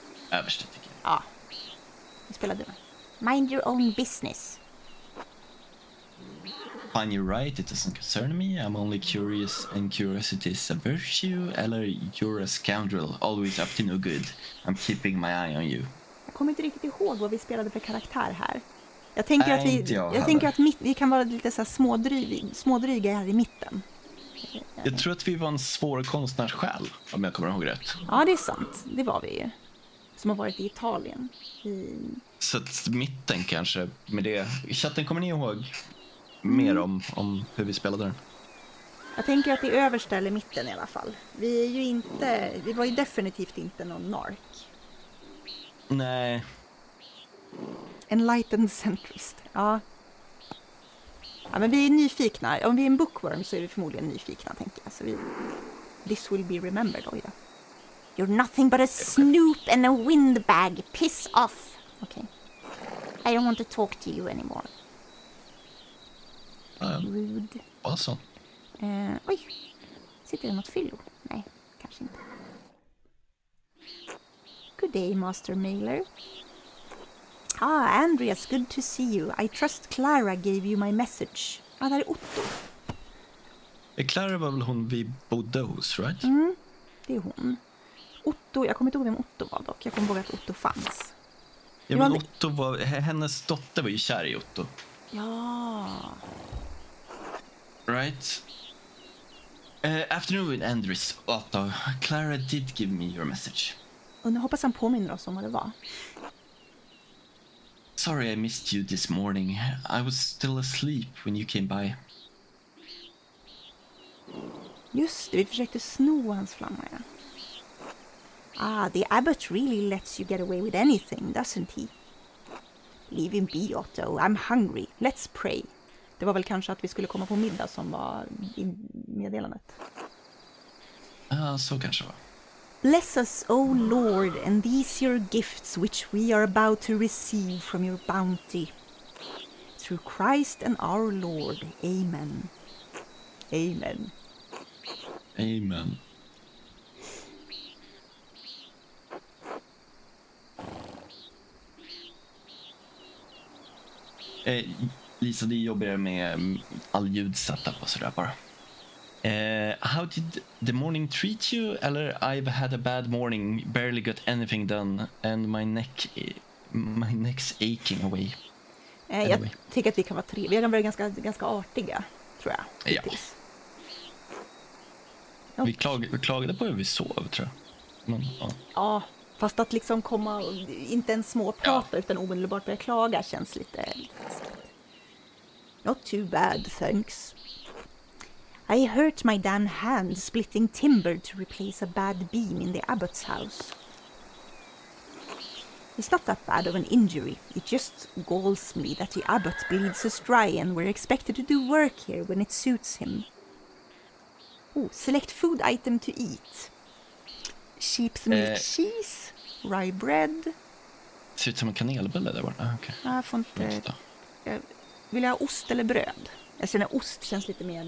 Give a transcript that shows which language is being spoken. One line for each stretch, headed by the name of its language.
Swedish: Översta tycker jag. Ja. Vi spelar du.
English: Mind your own business. Fine, you're right. It doesn't concern me. I'm only curious and curiosity is a virtue. Eller you're a scoundrel. Always up to no good. I'm keeping my eye on you.
Swedish: Jag kommer inte riktigt ihåg vad vi spelade för karaktär här. Jag tänker att vi kan vara lite så här smådryga här i mitten. Jag tror att vi var en svår konstnärssjäl, om jag kommer ihåg rätt. Ja, det är sant. Det var vi ju. Som har varit i Italien. Så att mitten kanske, med det. Chatten, kommer ni ihåg mer om hur vi spelade den? Jag tänker att det är översta eller mitten i alla fall. Vi var ju definitivt inte någon nark. Nej.
English: Enlightened centrist.
Swedish: Ja. Ja, men vi är nyfikna. Om vi är en bookworm så är vi förmodligen nyfikna, tänker jag. Så
English: this will be remembered.
Swedish: Oj då.
English: You're nothing but a snoop and a windbag. Piss off. Okay. I don't want to talk to you anymore. Rude.
Swedish: Alltså. Oj. Sitter det något fyllo? Nej, kanske inte.
English: Good day, Master Mailer. Andreas, good to see you. I trust Clara gave you my message.
Swedish: Där är Otto. Clara var väl hon vi bodde hos, right? Det är hon. Otto, jag kommer inte ihåg vem Otto var dock. Jag kommer ihåg att Otto fanns. Ja, men Otto var, hennes dotter var ju kär i Otto. Ja.
English: Right. Afternoon, Andres. Otto. Clara did give me your message.
Swedish: Och nu hoppas han påminner oss om vad det var.
English: Sorry I missed you this morning. I was still asleep when you came by.
Swedish: Just det, vi försökte sno hans flamma.
English: Ja. The abbot really lets you get away with anything, doesn't he? Leave him be, Otto. I'm hungry. Let's pray.
Swedish: Det var väl kanske att vi skulle komma på middag som var i meddelandet. Ja, så kanske det var.
English: Bless us, O Lord, and these your gifts which we are about to receive from your bounty. Through Christ and our Lord. Amen. Amen. Amen.
Swedish: Lisa, det jobbar med all ljudsetup och sådär bara.
English: How did the morning treat you? Eller I've had a bad morning, barely got anything done and my neck's aching away.
Swedish: Jag tycker att vi kan vara trevliga. Vi kan vara ganska artiga, tror jag. Ja. Vi klagade på hur vi sov, tror jag. Men, ja, fast att liksom komma och inte en småprata utan omedelbart börja klaga känns lite
English: Not too bad, thanks. I hurt my damn hand splitting timber to replace a bad beam in the abbot's house. It's not that bad of an injury. It just galls me that the abbot bleeds us dry and we're expected to do work here when it suits him. Select food item to eat. Sheep's milk cheese, rye bread.
Swedish: Det ser ut som en kanelbulle där borta.
English: Okay.
Swedish: Jag får inte... Vill jag ha ost eller bröd? Jag känner ost känns lite mer...